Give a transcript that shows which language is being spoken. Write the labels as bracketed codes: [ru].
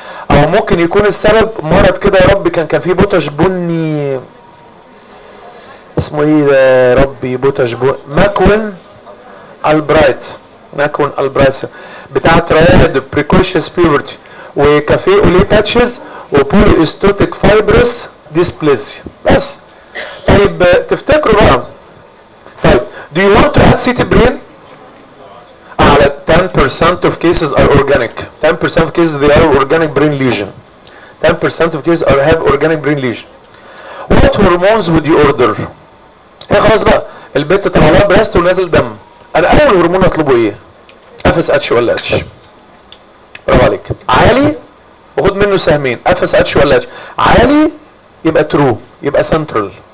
[ar] او ممكن يكون السبب مرض كده يا ربي، كان فيه بوتاش بني اسمه ايه يا ربي؟ بوتاش بني ماكوين البرايت، ماكوين البرايت بتاع ترايد بريكوشس بيورتي، وكافيه اولي باتشز، وبولي استوتيك فايبرس ديسبليزيا. بس طيب تفتكروا بقى، طيب [en] do you want to have city brain؟ 10% of cases are organic. 10% of cases they are organic brain lesion. 10% of cases are have organic brain lesion. What hormones would you order؟ [ar] ايه خلاص بقى البنت طالعه بريست ونازل دم، انا اول هرمون اطلبه ايه؟ FSH ولا H؟ برافو عليك. عالي واخد منه سهمين، FSH ولا H؟ عالي يبقى ترو، يبقى سنترال.